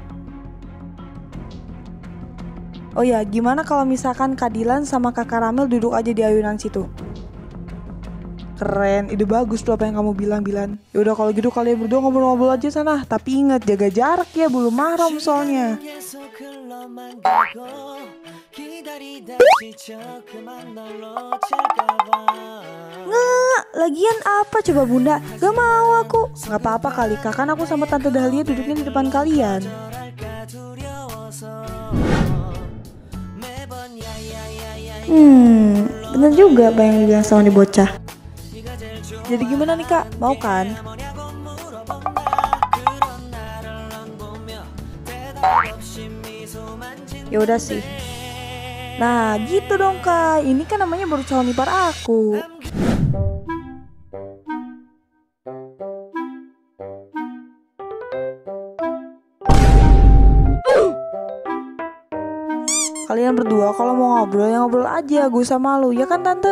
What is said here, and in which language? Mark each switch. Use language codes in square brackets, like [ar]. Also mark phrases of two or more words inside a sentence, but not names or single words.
[id] Oh ya, gimana kalau misalkan Kak Dilan sama Kak Karamel duduk aja di ayunan situ? Keren, ide bagus tuh apa yang kamu bilang, Bilan. Yaudah kalau gitu kalian berdua ngobrol-ngobrol aja sana. Tapi ingat, jaga jarak ya, belum mahram soalnya. [ko] 계속 흘러만 가고 기다리다 지쳐 그만 널 놓칠까봐 [id] Nggak, lagian apa coba bunda? Gak mau aku. Gak apa-apa kali Kak, kan aku sama Tante Dahlia duduknya di depan kalian. [ko] 뭐랄까 두려워서 매번 야야야야야 [id] Bener juga apa yang dibilang sama nih bocah. [ko] 네가 제일 좋아 [id] Jadi gimana nih Kak, mau kan? [ko] 뭐냐고 물어본다 그런 나를 넌 보며 대답 없이 미소만 짓는 [id] Ya udah sih. Nah gitu dong Kak, ini kan namanya baru calon ipar aku. Kalian berdua kalau mau ngobrol ya ngobrol aja, gue usah malu, ya kan Tante?